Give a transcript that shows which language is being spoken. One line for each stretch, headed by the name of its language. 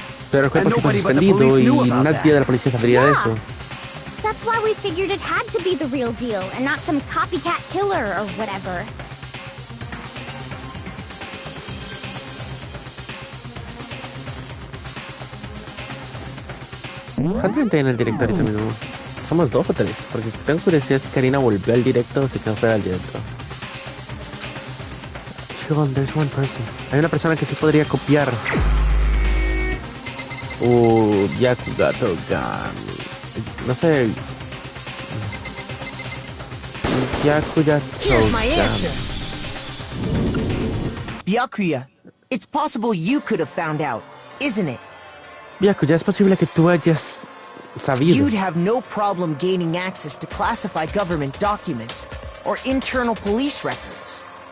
Spanish: Pero el cuerpo sí fue suspendido, y nadie de la policía sabría de eso.
English: That's why we figured it had to be the real deal, and not some copycat killer or whatever.
Spanish: Gente en el directorio también. Somos 2 o 3, porque tengo curiosidad si Karina volvió al directo o si quedó fuera del directo. Sean,
English: there's one person.
Spanish: Hay una persona que sí podría copiar. Yakuga Togami. No sé. Yakuya Togami.
English: Byakuya, it's possible you could have found out, isn't it?
Spanish: Byakuya, es posible que tú hayas sabido.
English: You'd have no problem gaining access to classified government documents or internal police records.